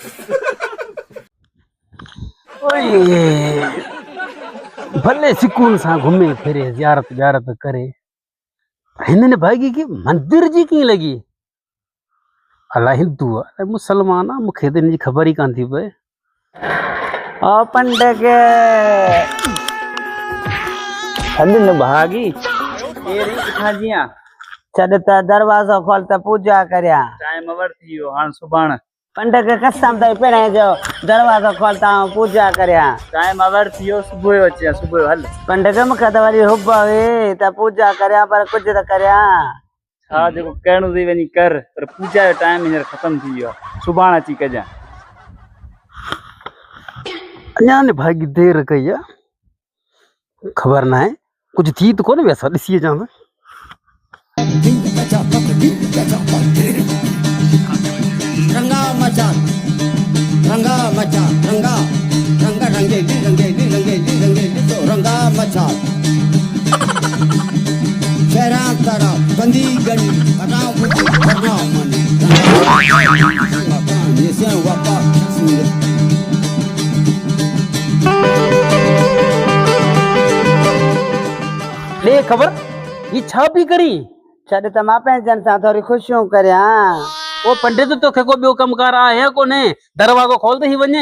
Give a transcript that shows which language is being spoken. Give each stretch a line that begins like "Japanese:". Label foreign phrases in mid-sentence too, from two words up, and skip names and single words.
Sindhi: ओए भले सुकून सां घुमे फिरे ज़ियारत ज़ियारत करे, हिननि भागी की मंदिर जी कीअं लॻी? अलाए हिंदू आहे अलाए मुसलमान आहे, मूंखे त हिन जी ख़बर ई कान थी पए। ओ पंडे के छॾ भागी केरी किथां जी आ? छॾ त दरवाज़ो खोल त पूजा करियां।
English: time over
Sindhi: थी वियो, हाणे सुभाणे पंड के कसम अथई पहिरें जो दरवाज़ो खोल त पूजा करियां।
English: time over
Sindhi: थी वियो, सुबुह जो अचे, सुबुह जो हल। पंड के मूंखे त वरी हुब हुई त पूजा करियां पर कुझु त करियां। छा जेको करिणो अथई वञी कर, पर पूजा जो टाइम हींअर ख़तम थी वियो आहे, सुभाणे अची कजां। अञा ने भागी देर कई आहे, ख़बर न आहे कुझु थी त कोन वियसि, ॾिसी अचां त। रंगा मचा रंगा मचा रंगा रंगा रंगेली रंगेली रंगेली रंगेली तो रंगा मचा शहरा तारा बंदी गली कटा बुझी करना मनी ये से वापा ॾे ख़बर ही छा पई करी? छॾ त मां पंहिंजनि सां थोरी ख़ुशियूं करियां। ओ पंडित तोखे को ॿियो कमकार आहे कोन्हे? दरवाज़ो खोल त ही वञे।